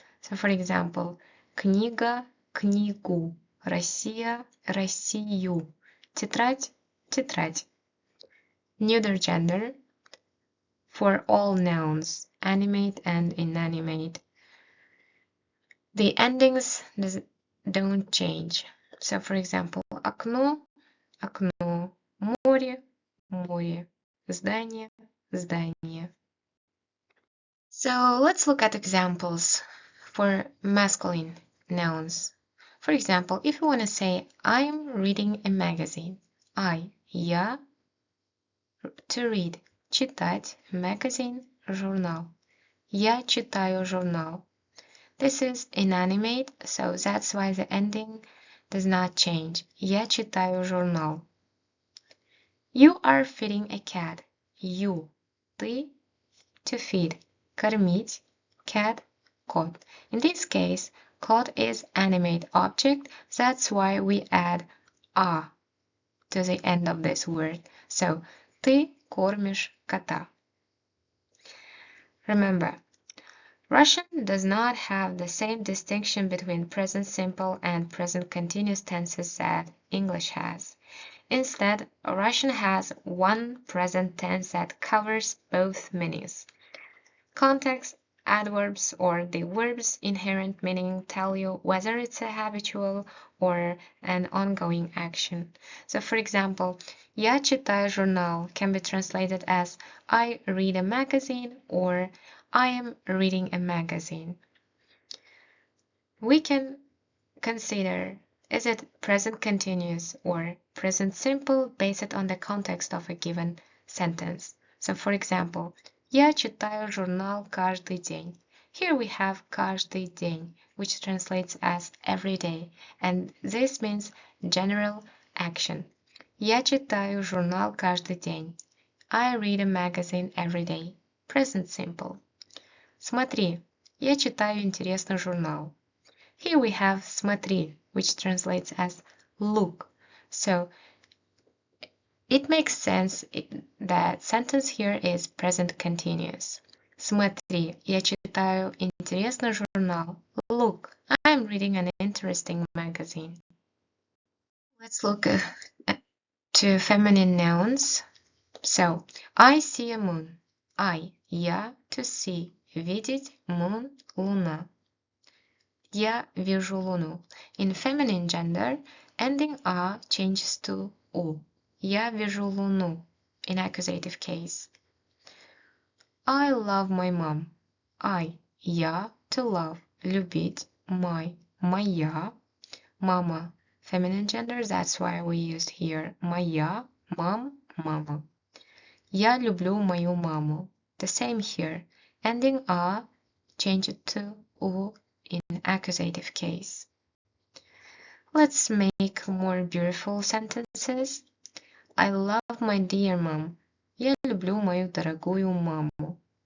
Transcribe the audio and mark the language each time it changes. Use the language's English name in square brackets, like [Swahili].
[English] So for example, [Russian] книга, книгу, Россия, Россию, тетрадь, тетрадь. [English] Neuter gender. For all nouns, animate and inanimate. The endings don't change. So, for example, [Russian] окно, окно, море, море, здание, здание. [English] So let's look at examples for masculine nouns. For example, if you want to say, I'm reading a magazine. Я, to read, читать, magazine, журнал. [Russian] Я читаю журнал. [English] This is inanimate, so that's why the ending does not change. [Russian] Я читаю журнал. [English] You are feeding a cat. You, ты, to feed, кормить, cat, кот. In this case, кот is animate object, that's why we add a to the end of this word. [Russian] So, ты кормишь кота. [English] Remember, Russian does not have the same distinction between present simple and present continuous tenses that English has. Instead, Russian has one present tense that covers both meanings. Context, adverbs, or the verb's inherent meaning tell you whether it's a habitual or an ongoing action. So, for example, [Russian] Я читаю журнал [English] can be translated as I read a magazine or I am reading a magazine. We can consider, is it present continuous or present simple based on the context of a given sentence. [Russian] So, for example, Я читаю журнал каждый день. [English] Here we have [Russian] каждый день, [English] which translates as every day, and this means general action. [Russian] Я читаю журнал каждый день. [English] I read a magazine every day. Present simple. [Russian] Смотри, я читаю интересный журнал. [English] Here we have смотри, which translates as look. So it makes sense that sentence here is present continuous. [Russian] Смотри, я читаю интересный журнал. [English] Look, I'm reading an interesting magazine. Let's look to feminine nouns. So, I see a moon. Я, to see, видеть, moon, луна. [Russian] Я вижу луну. [English] In feminine gender, ending a changes to u. [Russian] Я вижу луну. [English] In accusative case. I love my mom. Я, to love, любить, my, моя, mama. Feminine gender, that's why we used here моя, mom, mama. [Russian] Я люблю мою маму. [English] The same here. Ending a change it to u in accusative case. Let's make more beautiful sentences. I love my dear mom. [Russian] Я люблю мою дорогую маму.